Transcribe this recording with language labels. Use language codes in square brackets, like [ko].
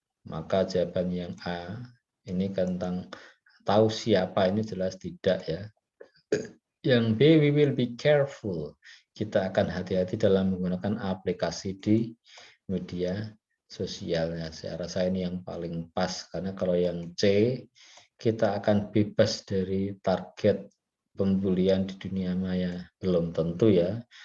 [id] Maka jawaban yang A ini kan tentang tahu siapa, ini jelas tidak ya. Yang B, [en] we will be careful. [id] Kita akan hati-hati dalam menggunakan aplikasi di media sosial. Ya, saya rasa ini yang paling pas, karena kalau yang C, kita akan bebas dari target pembulian di dunia maya. Belum tentu ya.